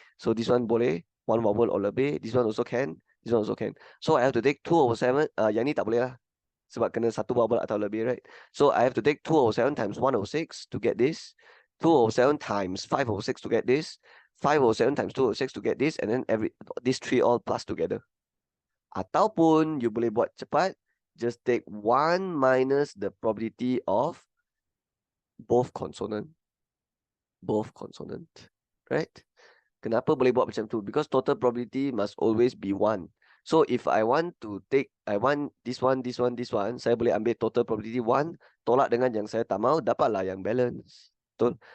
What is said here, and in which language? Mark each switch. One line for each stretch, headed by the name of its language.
English: So this one
Malay: boleh,
English: one vowel or
Malay: lebih.
English: This one also can. This one also can. So I have to take 2/7.
Malay: Yang ni tak boleh lah. Sebab kena satu vowel atau lebih,
English: right? So I have to take 2/7 times 1/6 to get this. 2/7 times 5/6 to get this. 5/7 times 2/6 to get this. And then these three all plus together.
Malay: Ataupun
English: you
Malay: boleh buat cepat.
English: Just take 1 minus the probability of both consonant. Both consonant. Right?
Malay: Kenapa boleh buat macam tu?
English: Because total probability must always be 1. So if I want to take, I want this one, this one, this one,
Malay: saya boleh ambil total probability 1, tolak dengan yang saya tak mau, dapatlah yang balance. Betul?